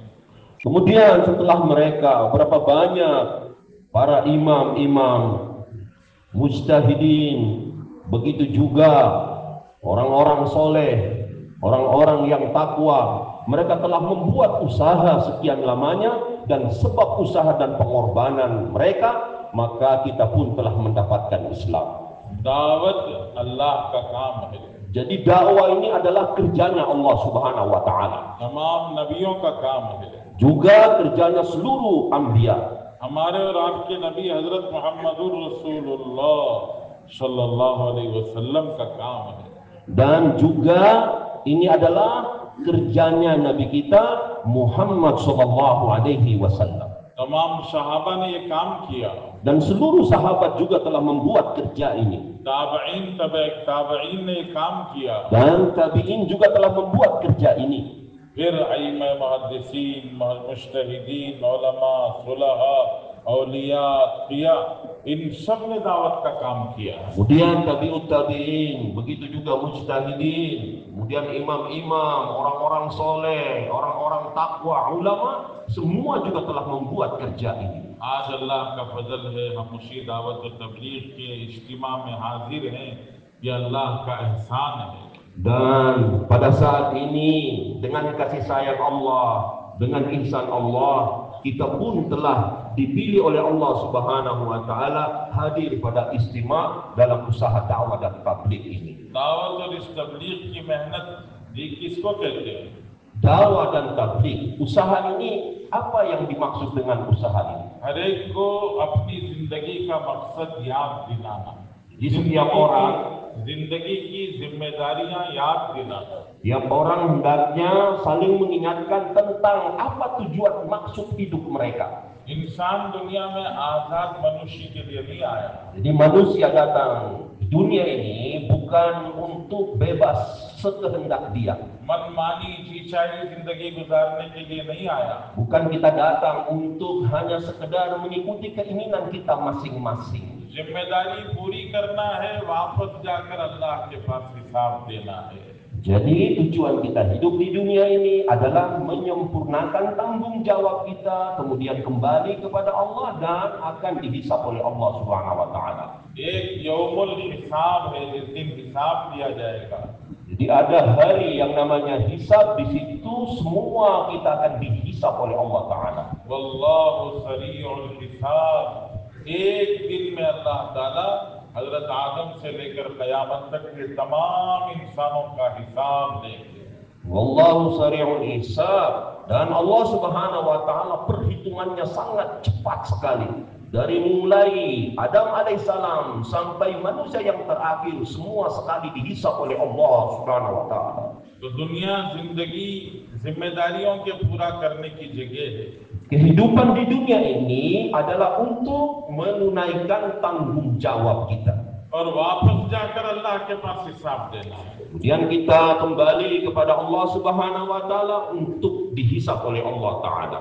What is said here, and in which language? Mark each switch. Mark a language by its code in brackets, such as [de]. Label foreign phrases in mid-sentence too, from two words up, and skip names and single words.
[id] Kemudian setelah mereka, berapa banyak para imam-imam, mujtahidin, begitu juga orang-orang soleh, orang-orang yang takwa, mereka telah membuat usaha sekian lamanya, dan sebab usaha dan pengorbanan mereka, maka kita pun telah mendapatkan Islam. [hi] दावत अल्लाह का काम है. [id] Jadi dakwah ini adalah kerjanya Allah [ar] سبحانه وتعالى. [hi] तमाम नबियों का काम है. [id] Juga kerjanya seluruh anbiya. [hi] हमारे और आपके नबी हजरत मोहम्मदुर रसूलुल्लाह [ar] صلى الله عليه وسلم [hi] का काम है. [id] Dan juga ini adalah kerjanya Nabi kita Muhammad [ar] صلى الله عليه وسلم. [hi] तमाम सहाबा ने ये काम किया. [id] Dan seluruh sahabat juga telah membuat kerja ini. [hi] ताबईन ताबईन ने ये काम किया. [id] Dan tabi'in juga telah membuat kerja ini. [hi] फिर अइम्मा मुहद्दिसीन, मुज्तहिदीन, उलमा, सुलहा, औलिया, अत्किया, इन सब ने दावत का काम किया. [id] Kemudian [ar] تابع التابعين, [id] begitu juga mujtahidin, kemudian imam-imam, orang-orang soleh, orang-orang takwa, ulama, semua juga telah membuat kerja ini. [hi] आज अल्लाह का फजल है हम उसी दावत और तबलीग के इज्तिमा में हाजिर हैं. ये अल्लाह का एहसान है. [id] Dan pada saat ini dengan kasih sayang Allah, dengan ihsan Allah, kita pun telah dipilih oleh Allah [ar] سبحانه وتعالى [id] hadir pada istima dalam usaha dakwah dan tabligh ini. [hi] दावत और इस तबलीग की मेहनत ये किसको कहते हैं? [id] Dakwah dan tabligh, usaha ini, apa yang dimaksud dengan usaha ini? [hi] हर एक को अपनी जिंदगी का मकसद याद दिलाना. [id] Di setiap orang, [hi] जिंदगी की जिम्मेदारियां याद दिलाना. [id] tiap orang hendaknya saling mengingatkan tentang apa tujuan maksud hidup mereka. [hi] इंसान दुनिया में आजाद मनुष्य के लिए नहीं आया. [id] Jadi manusia datang di dunia ini bukan untuk bebas sekehendak dia. [hi] मनमानी चीचाई जिंदगी गुजारने के लिए नहीं आया. [id] Bukan kita datang untuk hanya sekedar mengikuti keinginan kita masing-masing. [hi] जिम्मेदारी पूरी करना है, वापस जाकर अल्लाह के पास हिसाब देना है. [id] Jadi tujuan kita hidup di dunia ini adalah menyempurnakan tanggung jawab kita, kemudian kembali kepada Allah dan akan dihisab oleh Allah [ar] سبحانه وتعالى. [hi] एक यौमुल हिसाब है, जिस दिन हिसाब दिया जाएगा. [id] Jadi ada hari yang namanya hisab, di situ semua kita akan dihisab oleh Allah taala. [ar] والله سريع الحساب. [hi] एक दिन में अल्लाह ताला हजरत आदम से लेकर कयामत तक के तमाम इंसानों का हिसाब लेंगे. [ar] والله سريع الحساب. [id] Dan Allah [ar] سبحانه وتعالى [id] perhitungannya sangat cepat sekali. Dari mulai Adam alaihissalam sampai manusia yang terakhir, semua sekali dihisab oleh Allah [ar] سبحانه وتعالى. [hi] तो दुनिया जिंदगी जिम्मेदारियों के पूरा करने की जगह है. [id] Kehidupan di dunia ini adalah untuk menunaikan tanggung jawab kita. [hi] और वापस जाकर अल्लाह के पास हिसाब देना है. [id] Kemudian kita kembali kepada Allah [ar] سبحانه وتعالى [id] untuk dihisab oleh Allah taala.